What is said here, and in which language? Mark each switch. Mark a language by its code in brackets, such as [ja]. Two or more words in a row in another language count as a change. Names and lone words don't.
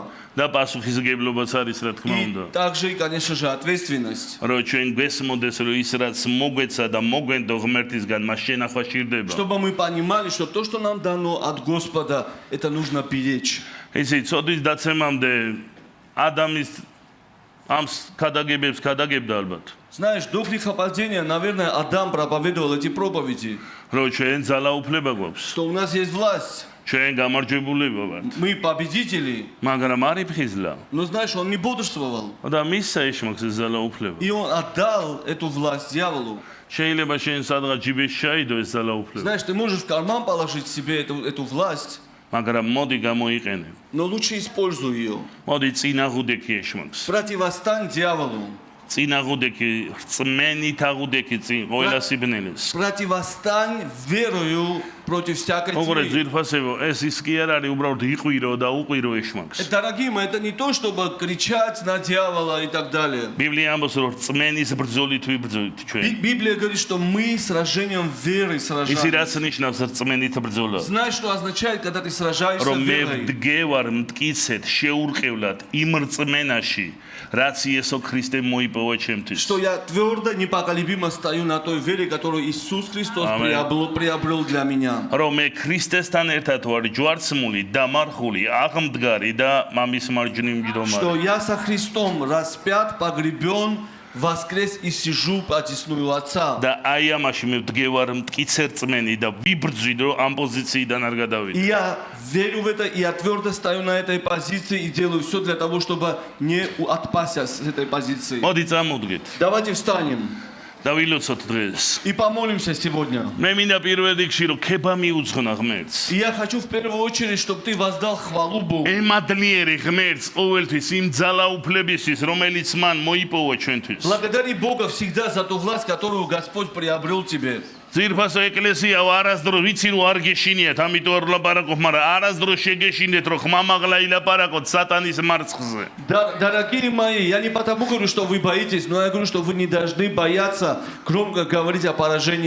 [ka] და პასუხისმგებლობაც არის, რა თქმა უნდა. [ru] И также, конечно же, ответственность. [ka] რომ ჩვენ გვესმოდეს, რომ ის რაც მოგვეცა და მოგვენდო ღმერთისგან, მას შენახვა სჭირდება. [ru] Чтобы мы понимали, что то, что нам дано от Господа, это нужно беречь. [ka] იცი, წოდის დაცემამდე ადამიანის ამ ქადაგებებს ქადაგებდა ალბათ. [ru] Знаешь, до грехопадения, наверное, Адам проповедовал эти проповеди, [ka] რომ ჩვენ ძალაუფლება გვაქვს. [ru] что у нас есть власть, [ka] ჩვენ გამარჯვებულება ვართ. [ru] мы победители. [ka] მაგრამ არ იფხიზლა. [ru] Но знаешь, он не бодрствовал. [ka] და მისცა ეშმაკს ეს ძალაუფლება. [ru] И он отдал эту власть дьяволу. [ka] შეიძლება შენ სადღაც ჯიბეში ჩაიდო ეს ძალაუფლება. [ru] Знаешь, ты можешь в карман положить себе эту власть, [ka] მაგრამ მოდი გამოიყენე. [ru] но лучше используй ее. [ka] მოდი წინაღუდექი ეშმაკს. [ru] Противостань дьяволу. [ka] წინაღუდექი რწმენით აღუდექი წინ ყველა სიბნელეს. [ru] Противостань верою против всякой [ka] მოგორე [ru] тьмы. [ka] ძირფასებო, ეს ის კი არ არის უბრალოდ იყვირო და უყვირო ეშმაკს. [ru] Дорогие мои, это не то, чтобы кричать на дьявола и так далее. [ka] ბიბლია ამბობს, რომ რწმენის бრძოლით ვიბრძოლით ჩვენ. [ru] Библия говорит, что мы сражением веры [ka] ისი [ru] сражаемся. [ka] რაც ნიშნავს რწმენით ბრძოლა? [ru] Знаешь, что означает, когда ты сражаешься [ka] რომ მე [ru] верой? [ka] ვდგევარ მткиცეთ შეურყევლად იმ რწმენაში, რაც იესო ქრისტე მოიპოვა ჩემთვის. [ru] Что я твердо, непоколебимо стою на той вере, которую Иисус Христос Аминь. приобрел для меня. [ka] რომ მე ქრისტესთან ერთად вар ჯვარცმული, დამარხული, აღმდგარი და მამის მარჯვნივ [ru] Что [ka] მჯდომარე. [ru] я со Христом распят, погребен, воскрес и сижу по одесную Отца. [ka] და აი ამაში მე ვდგევარ მткиცე რწმენი და ვიბრძვიდ, რომ ამ პოზიციიდან არ [ru] И [ka] გადავიდე. [ru] я верю в это, и я твердо стою на этой позиции и делаю все для того, чтобы не отпасться с этой позиции. [ka] მოდი წამოვდგეთ [ru] Давайте встанем [ka] და ვილოცოთ დღეს. [ru] и помолимся сегодня. [ka] მე მინდა პირველ რიგში რომ ქება მიუძღნა ღმერთს. [ru] И я хочу в первую очередь, чтобы ты воздал хвалу Богу. [ka] ემადლიერი ღმერთს ყოველთვის იმ ძალაუფლებისთვის, რომელიც მან მოიპოვა ჩვენთვის. [ru] Благодари Бога всегда за ту власть, которую Господь приобрел тебе. [ka] ძირფასო ეკლესია არასდროს ვიცი რომ არ გეშინიათ, ამიტომ არ ლაპარაკობ, მაგრამ არასდროს შეგეშინეთ რომ ხმამაღლა ილაპარაკოთ სატანის მარცხზე. [ru] Дорогие мои, я не потому говорю, что вы боитесь, но я говорю, что вы не должны бояться громко говорить о поражении